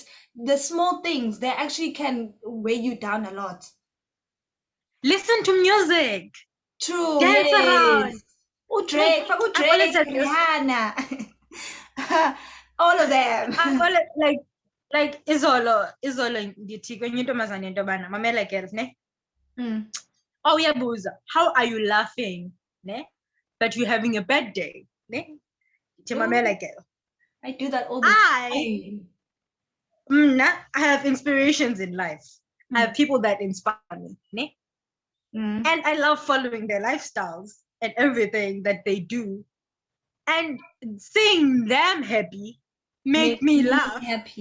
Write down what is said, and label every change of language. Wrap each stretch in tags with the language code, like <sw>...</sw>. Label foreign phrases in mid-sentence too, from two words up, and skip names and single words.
<en>The small things, they actually can weigh you down a lot. Listen to music. True. Dance around. Drake, Rihanna. All of them.</en> <xh>like izolo ndithi kwenye intombazane into yobana mamela girls ne uyabuza</xh> <en>how are you laughing</en> <xh>ne</xh> <en>but you're having a bad day</en> <xh>ne ndithi mamela girl.</xh> <en>I do that all the time. I have inspirations in life. I have people that inspire me ne and I love following their lifestyles and everything that they do, and seeing them happy make me laugh happy.</en>